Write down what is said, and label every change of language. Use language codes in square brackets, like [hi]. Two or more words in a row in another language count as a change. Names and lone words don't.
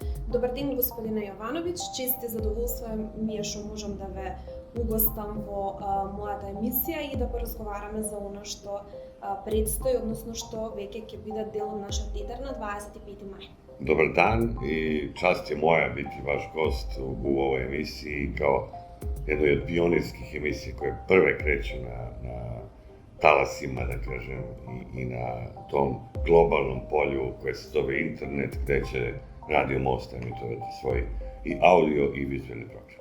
[mk] Добар ден, господине Јовановиќ, чест и задоволство ми е што можам да ве угостам во мојата емисија и да поразговараме за она што предстои, односно што веќе ќе биде дел од нашата етер на 25 мај. [sr] Добар дан и čast je moja biti vaš gost u ovoj emisiji kao jednoj od pionirskih emisija koje prve kreću na talasima, da kažem, i na tom globalnom polju koje se zove internet, gde će Radio Most emitovati svoj i audio i vizualni program.